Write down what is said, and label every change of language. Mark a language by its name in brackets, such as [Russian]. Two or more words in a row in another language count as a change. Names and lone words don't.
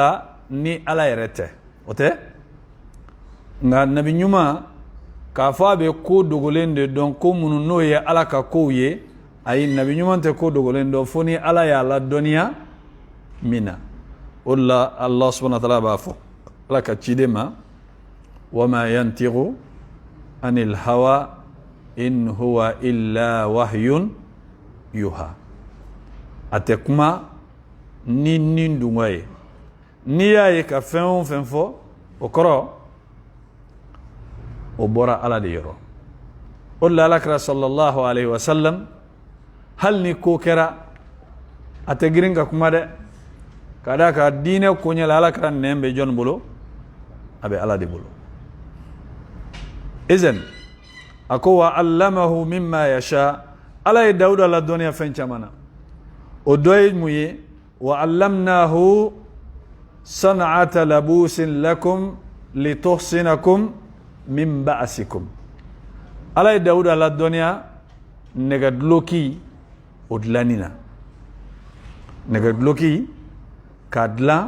[Bambara] la ni ala yɛrɛ tɛ o tɛ nka nabi ɲuman k'a fɔ a bɛ ko dogolen de dɔn ko minnu n'o ye ala ka kow ye ayi nabi ɲuman tɛ ko dogolen dɔn fo ni ala y'a ladɔnniya min na o de la ala [Arabic] سبحانه وتعالى [Bambara] b'a fɔ ala ka ciden ma [Arabic] وما ينطق عن الهوى إن هو إلا وحي يوحى [Bambara] a tɛ kuma ni nin dunga ye n'i y'a ye ka fɛn o fɛn fɔ o kɔrɔ o bɔra ala de yɔrɔ o de la alakira [Arabic] صلى الله عليه وسلم [Bambara] hali ni ko kɛra a tɛ girin ka kuma dɛ ka da ka diinɛ koɲɛ la alakira nɛn bɛ jɔn bolo a bɛ ala de bolo izen a ko [Arabic] وعلمه مما يشاء [Bambara] ala ye dawuda ladɔnniya fɛn caman na o dɔ ye mun ye [Arabic] وعلمناه صنعة لبوس لكم لتحصنكم من بأسكم [Bambara] ala ye dawuda ladɔnniya nɛgɛduloki o dilanni na nɛgɛduloki k'a dilan